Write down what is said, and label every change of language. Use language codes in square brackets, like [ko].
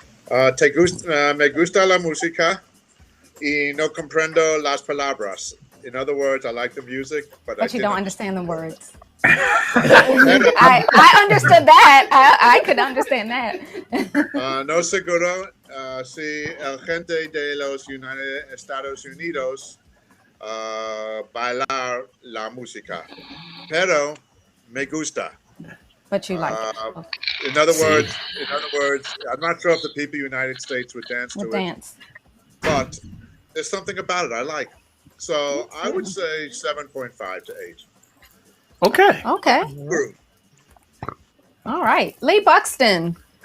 [es] Me gusta la música y no comprendo las palabras. [en] In other words, I like the music, but you don't understand the words. I understood that. I could understand that. [es] No seguro si el gente de los United Estados Unidos bailar la música, pero me gusta. [en] But you like it. In other words, I'm not sure if the people of the United States would dance to it, but there's something about it I like. So I would say 7.5 to 8. Okay. Okay. All right. Lee Buxton.